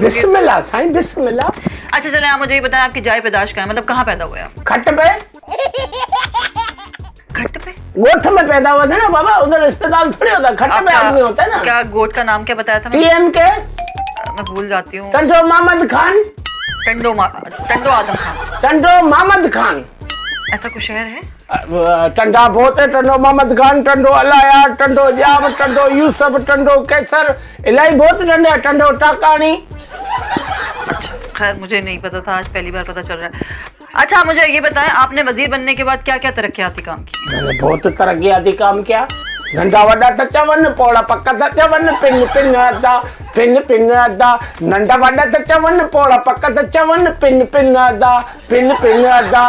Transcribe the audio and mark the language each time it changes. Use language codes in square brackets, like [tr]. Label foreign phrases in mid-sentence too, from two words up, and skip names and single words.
[ur] بسم اللہ سائیں بسم اللہ. اچھا چلیں، آپ مجھے یہ بتائیں آپ کی جائے پیدائش کہاں ہے، مطلب کہاں پیدا ہوئے آپ? کھٹ پے کھٹ پے? گوٹھ میں پیدا ہوا تھا نا بابا، ادھر اسپتال تھوڑی ہوتا، کھٹ پے آدمی ہوتا ہے نا. کیا گوٹھ کا نام کیا بتایا تھا? TM के میں بھول جاتی ہوں. ٹنڈو محمد خان. ٹنڈو آدم خان. ٹنڈو محمد خان, ایسا کچھ شہر ہے? ٹنڈا بہت ہے. ٹنڈو محمد خان، ٹنڈو الہیار، ٹنڈو جام، ٹنڈو یوسف، ٹنڈو قیصر، الٰہی بہت ٹنڈے، ٹنڈو ٹاکانی. اچھا خیر، مجھے نہیں پتا تھا، آج پہلی بار پتا چل رہا ہے. اچھا مجھے یہ بتائیں، آپ نے وزیر بننے کے بعد کیا کیا ترقیاتی کام کیے? میں نے بہت ترقیاتی کام کیا. [sd] नंढा वड्डा सच्चा वन, पौड़ा पक्का सच्चा वन, पिन पिन अद्दा, पिन पिन अद्दा। नंढा वड्डा सच्चा वन, पौड़ा पक्का सच्चा वन, पिन पिन अद्दा, पिन पिन अद्दा।